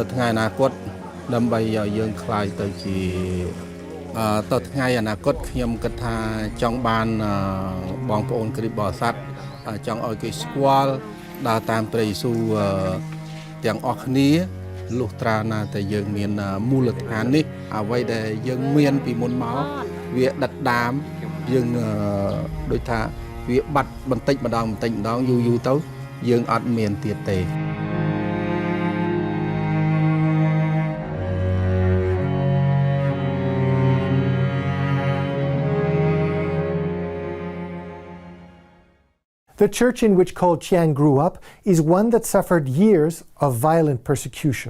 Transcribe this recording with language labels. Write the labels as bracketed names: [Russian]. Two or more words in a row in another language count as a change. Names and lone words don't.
[Khmer] ថ្ងៃអនាគតដើម្បីឲ្យយើងខ្លាយទៅជាទៅថ្ងៃអនាគតខ្ញុំគិតថាចង់បានបងប្អូនគ្រីស្ទបរិស័ទចង់ឲ្យគេស្គាល់ដើរតាមព្រះយេស៊ូវទាំងអស់គ្នាលុះត្រាណាតែយើងមានមូលដ្ឋាននេះអ្វីដែលយើងមានពីមុនមកវាដិតដាមយើងដូចថាវាបាត់បន្តិចម្ដងយូរទៅយើងអត់មានទៀតទេ [English] The church in which Col Chiang grew up is one that suffered years of violent persecution.